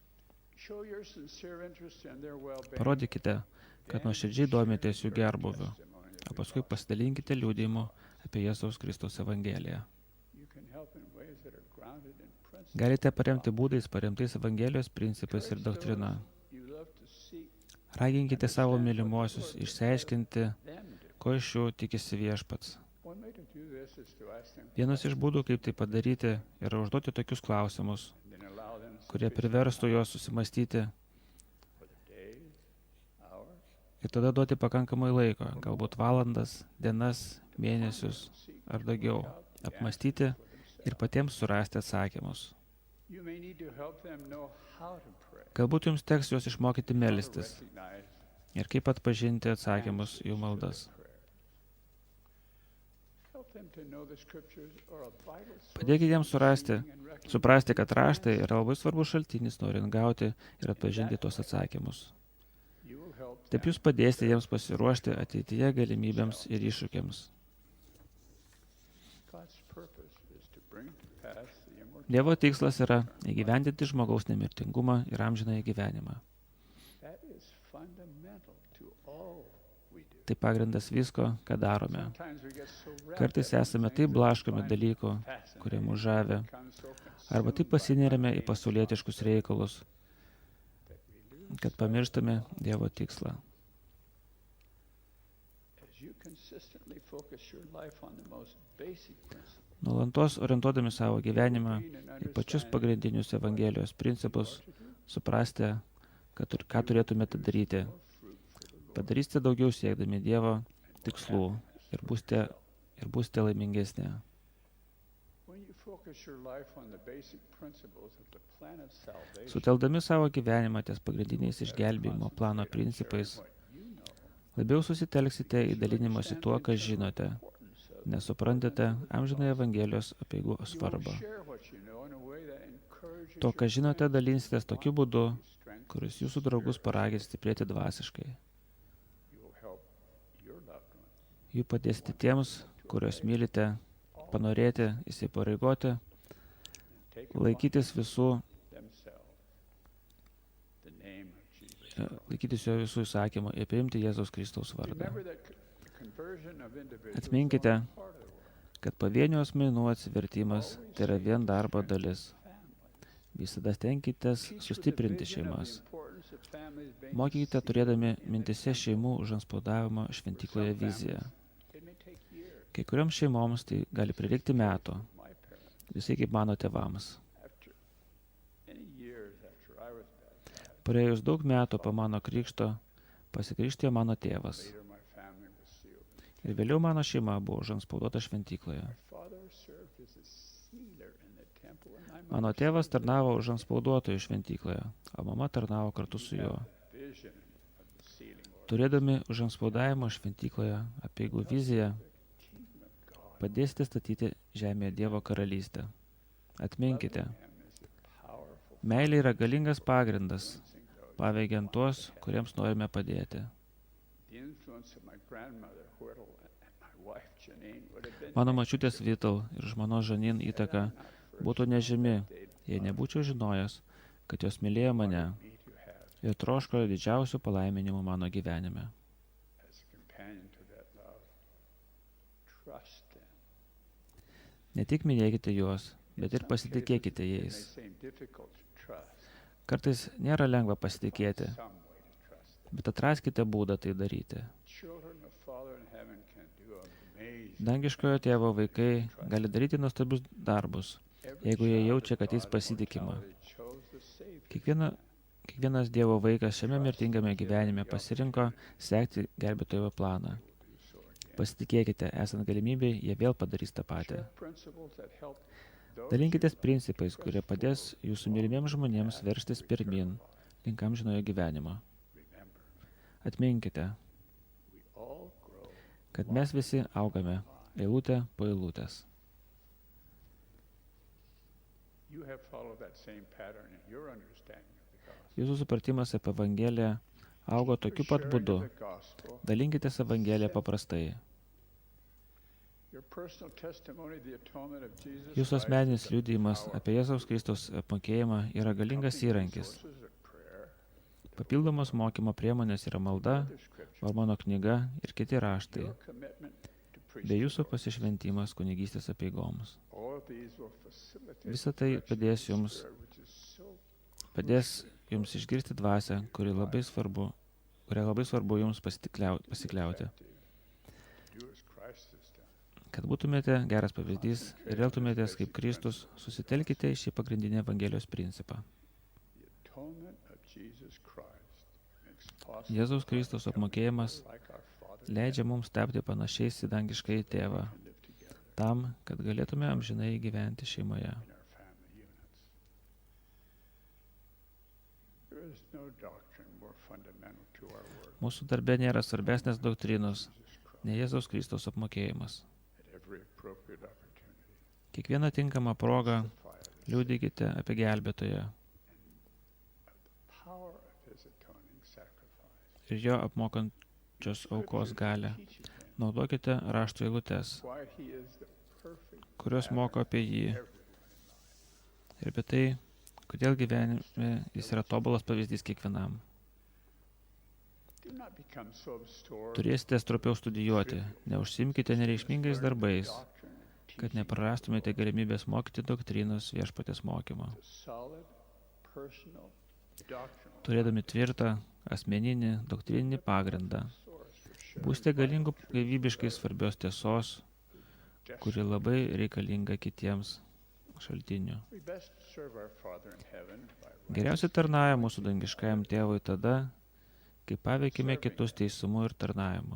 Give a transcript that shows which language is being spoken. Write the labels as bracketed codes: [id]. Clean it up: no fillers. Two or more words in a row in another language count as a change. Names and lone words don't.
[lt] Parodykite, kad nuoširdžiai domitės jų gerbuviu, o paskui pasidalinkite liudijimu apie Jėzaus Kristaus Evangeliją. Galite paremti būdais paremtais Evangelijos principais ir doktrina. Raginkite savo mylimuosius išsiaiškinti, [en] them do. [lt] ko iš jų tikisi Viešpats. [en] One way to do this is to ask them [lt] Vienas iš būdų, kaip tai padaryti, yra užduoti tokius klausimus, [en] and then allow them [lt] kurie [en] sufficient [lt] priverstų juos susimastyti [en] for the days, hours, [lt] ir tada duoti pakankamai laiko, galbūt valandas, dienas, mėnesius ar daugiau, apmastyti ir patiems surasti atsakymus. [en] you may need to help them know how to pray. [lt] Galbūt jums teks juos išmokyti [en] How to [lt] melstis [en] recognize [lt] ir kaip atpažinti atsakymus jų maldas. [en] prayer. Help them to know the scriptures are a vital source [lt] Padėkite jiems [en] of [lt] surasti, [en] receiving and recognizing [lt] suprasti, kad raštai yra labai svarbus šaltinis, norint gauti ir atpažinti tuos atsakymus. [en] you will help [lt] Taip [en] them. [lt] jūs padėsite jiems pasiruošti ateityje galimybėms ir iššūkiams. [en] God's purpose is to bring to pass the immortality. [lt] Dievo tikslas yra įgyvendinti žmogaus nemirtingumą ir amžinąjį gyvenimą. [en] That is fundamental to all we do. [lt] Tai pagrindas visko, ką darome. [en] Sometimes we get so wrapped [lt] Kartais [en] up in [lt] esame [en] things [lt] taip [en] that [lt] blaškomi [en] find [lt] dalykų, [en] fascinating, [lt] kurie mus žavi, [en] become so [lt] arba [en] consumed [lt] taip [en] by [lt] pasineriame į [en] mundane [lt] pasaulietiškus reikalus, [en] that we lose [lt] kad pamirštame Dievo tikslą. [en] as you consistently focus your life on the most basic principles. [lt] Nuolantos orientuodami savo gyvenimą [en] gain an [lt] į pačius [en] understanding [lt] pagrindinius Evangelijos principus, [en] of what to do, [lt] suprasti, ką turėtumėte daryti. [en] more fruit for the Lord. [lt] Padarysite daugiau siekdami Dievo tikslų ir būsite laimingesni. [en] When you focus your life on the basic principles of the plan of salvation, [lt] Suteldami savo gyvenimą ties pagrindiniais išgelbėjimo plano principais, [en] what you know, [lt] labiau susitelksite į dalinimąsi tuo, ką žinote, [en] importance of [lt] nes suprantate amžinąją Evangelijos apeigo [en] you will [lt] svarbą. [en] share what you know in a way that encourages [lt] To, ką [en] your [lt] žinote, [en] friends, [lt] dalinsitės tokiu būdu, [en] you strengthen [lt] kuris jūsų draugus paragins stiprėti dvasiškai. [en] you will help your loved ones [lt] Jų padėsite tiems, kuriuos mylite, panorėti, įsipareigoti, [en] take upon [lt] laikytis visų, [en] themselves the name of Jesus. [lt] laikytis jo visų įsakymų ir priimti Jėzaus Kristaus vardą. [en] Remember that the conversion of individuals [lt] Atminkite, [en] is only part of the work. [lt] kad pavienių asmenų atsivertimas tai yra vien darbo dalis. Visada stenkitės [en] Teach with a [lt] sustiprinti [en] vision of the [lt] šeimas. [en] importance of families being [lt] Mokykite [en] seated [lt] turėdami [en] in [lt] mintise šeimų užantspaudavimo šventykloje viziją. [en] It may take years. [lt] Kai kurioms šeimoms tai gali prireikti metų, [en] My parents, [lt] visai kaip mano tėvams. [en] after many years after I was baptized, [lt] Praėjus daug metų po mano krikšto pasikrikštijo mano tėvas. [en] later my family was sealed. [lt] Ir vėliau mano šeima buvo užantspaudota šventykloje. [en] My father served as a sealer in the temple, and my [lt] Mano [en] mother [lt] tėvas [en] served [lt] tarnavo užantspauduotojų šventykloje, o mama tarnavo kartu su juo. [en] as a vision of the sealing order. [lt] Turėdami užantspaudavimo šventykloje apeigų viziją, [en] The kingdom of God. [lt] padėsite statyti žemėje Dievo karalystę. Atminkite, [en] Loving him is a powerful [lt] meilė yra galingas pagrindas, [en] influencing those. [lt] paveikiant tuos, kuriems norime padėti. [en] The influence of my grandmother Whittle and my wife Janine would have been [lt] Mano mačiutės Vital ir žmonos Žanin įtaka [en] not first [lt] būtų nežymi, [en] they'd [lt] jei nebūčiau žinojęs, kad jos mylėjo mane [en] me to have [lt] ir troško didžiausių palaiminimų mano gyvenime. [en] as a companion to that love. Trust them. [lt] Ne tik minėkite juos, bet ir pasitikėkite [en] It may [lt] jais. [en] seem difficult to trust. [lt] Kartais nėra lengva pasitikėti, [en] Some way to trust them. [lt] bet atraskite būdą tai daryti. [en] Children of Father in heaven can do amazing. [lt] Dangiškojo tėvo vaikai gali daryti nuostabius darbus, [en] Every [lt] jeigu jie [en] child [lt] jaučia, [en] of [lt] kad jais [en] God in [lt] pasitikima. [en] mortality chose the Savior. [lt] Kiekvienas Dievo vaikas šiame mirtingame gyvenime pasirinko sekti gelbėtojo planą. [en] Do so again. [lt] Pasitikėkite, esant galimybei, jie vėl padarys tą patį. [en] Share principles that help those [lt] Dalinkitės [en] you love [lt] principais, [en] press [lt] kurie padės jūsų mylimiems žmonėms verstis pirmin, link amžinojo gyvenimo. [en] Remember, [lt] Atminkite, [en] we all grow. [lt] kad mes visi augame eilutę po eilutės. [en] You have followed that same pattern in your understanding of the gospel. [lt] Jūsų supratimas apie Evangeliją augo tokiu pat [en] Sharing [lt] būdu. [en] of the gospel, [lt] Dalinkitės Evangeliją paprastai. [en] your personal testimony of the atonement of Jesus [lt] Jūsų [en] Christ [lt] asmeninis [en] is a [lt] liudijimas [en] powerful [lt] apie Jėzaus Kristaus apmokėjimą yra galingas [en] accompanying [lt] įrankis. [en] resources of prayer, [lt] Papildomos mokymo priemonės yra malda, [en] other scriptures, [lt] Mormono knyga ir kiti raštai, [en] your commitment to [lt] bei [en] priesthood [lt] jūsų [en] orders. [lt] pasišventimas kunigystės apeigoms. [en] All of these will facilitate [lt] Visa tai [en] the [lt] padės [en] direction of [lt] jums- [en] prayer, which is so [lt] Padės jums išgirsti dvasę, kuri labai svarbu, kuria labai svarbu jums pasikliauti. [en] Do as Christ has done. [lt] Kad būtumėte geras pavyzdys ir elgtumėtės kaip Kristus, susitelkite į šį pagrindinį Evangelijos principą. [en] The atonement of Jesus Christ makes possible [lt] Jėzaus Kristaus apmokėjimas [en] like our Father [lt] leidžia mums tapti panašiais į dangiškąjį tėvą, [en] to live together [lt] tam, kad galėtume amžinai gyventi šeimoje. [en] in our family units. There is no doctrine more fundamental to our work [lt] Mūsų darbe nėra svarbesnės doktrinos [en] than Jesus Christ [lt] nei Jėzaus Kristaus apmokėjimas. [en] at every appropriate opportunity. [lt] Kiekvieną tinkamą progą [en] Testify of this [lt] liudykite apie gelbėtoją [en] power of his atoning sacrifice. [lt] ir jo apmokančios aukos galę. [en] Teaches him [lt] Naudokite rašto eilutes, [en] why he is the perfect [lt] kurios moko apie jį [en] everywhere. [lt] ir apie tai, kodėl gyvenime jis yra tobulas pavyzdys kiekvienam. [en] Do not become so absorbed [lt] Turėsite stropiau studijuoti, neužsimkite nereikšmingais darbais, [en] doctrine and [lt] kad [en] teaching [lt] neprarastumėte galimybės mokyti doktrinos viešpatės mokymo. [en] to solid, personal, doctrinal [lt] Turėdami tvirtą, asmeninį, doktrininį pagrindą, [en] source for sharing [lt] būsite galingų gyvybiškai svarbios tiesos, kuri [en] destiny. [lt] labai reikalinga kitiems šaltiniu. [en] We best serve our Father in heaven by [lt] Geriausiai tarnauja mūsų dangiškajam tėvui tada, kai paveikime kitus teisumu ir tarnavimu.